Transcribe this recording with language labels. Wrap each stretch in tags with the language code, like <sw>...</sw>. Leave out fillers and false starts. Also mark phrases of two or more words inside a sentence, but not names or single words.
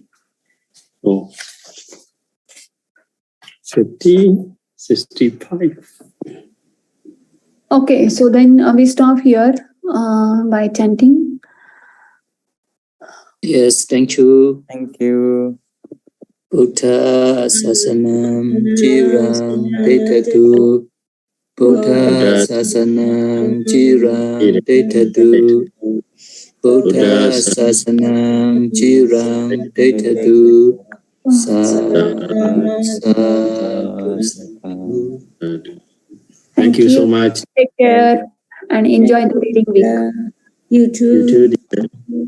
<en>Oh. 50, 65. Okay, so then we stop here by chanting. Yes, thank you. Thank you.</en> <pi>Buddha Sasanam Chiram Tetatu. Buddha Sasanam Chiram Tetatu. Buddha Sasanam Chiram Tetatu.</pi> <en>Thank you so much. Take care and enjoy the reading week. You too. You too.</en>